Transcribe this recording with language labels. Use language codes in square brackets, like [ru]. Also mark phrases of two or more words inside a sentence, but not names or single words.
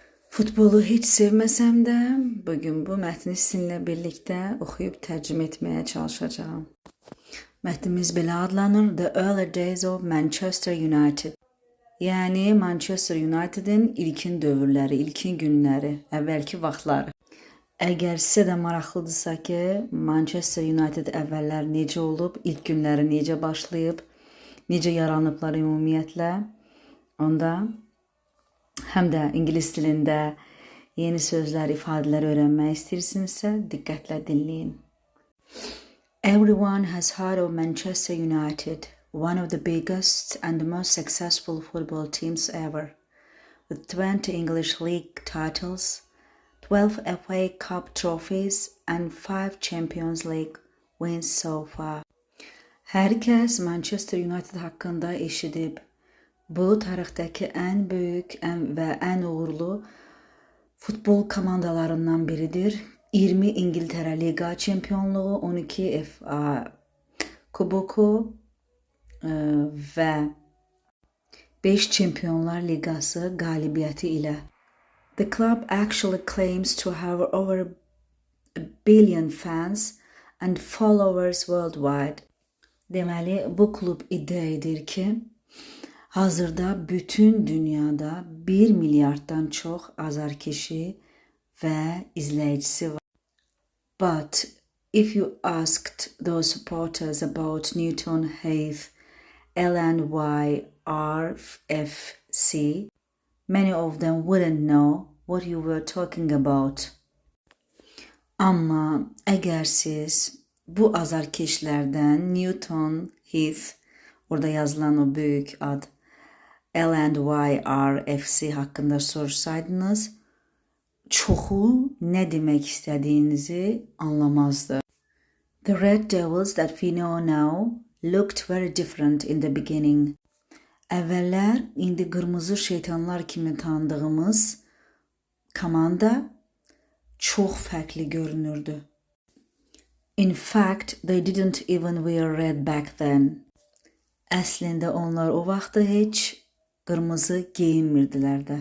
[tr] Futbolu hiç sevmesem de bugün bu mətni sizinle birlikte okuyup tercüme etmeye çalışacağım. [az] Mətnimiz belə adlanır: The Early Days of Manchester United. Yani Manchester United'in ilkin dövrləri, ilkin günləri, əvvəlki vaxtları. Əgər sizə də maraqlıdırsa ki, Manchester United əvvəllər necə olub, ilk günləri necə başlayıb, necə yaranıblar ümumiyyətlə, onda həm də ingilis dilində yeni sözlər, ifadələr öyrənmək istəyirsinizsə, diqqətlə dinləyin. [en] Everyone has heard of Manchester United, one of the biggest and most successful football teams ever, with 20 English League titles, 12 FA Cup trophies and 5 Champions League wins so far. [az] Hər kəs Manchester United haqqında eşidib. Bu tarixdəki ən böyük və ən uğurlu futbol komandalarından biridir. 20 İngiltərə Liqa çempionluğu, 12 FA kuboku və 5 Çempionlar Liqası qalibiyyəti ilə. [en] The club actually claims to have over a billion fans and followers worldwide. [az] Deməli, bu klub iddia edir ki, hazırda bütün dünyada 1 milyarddan çox azarkeşi və izləyicisi var. [en] But if you asked those supporters about Newton Heath LNYRFC, many of them wouldn't know what you were talking about. [az] Amma əgər siz bu azarkeşlərdən Newton Heath, orada yazılan o böyük ad, LNYRFC haqqında sorsaydınız, çoxu nə demək istədiyinizi anlamazdı. [en] The Red Devils that we know now looked very different in the beginning. [az] Əvvəllər indi qırmızı şeytanlar kimi tanıdığımız komanda çox fərqli görünürdü. [en] In fact, they didn't even wear red back then. [az] Əslində onlar o vaxtı heç qırmızı geyinmirdilər də.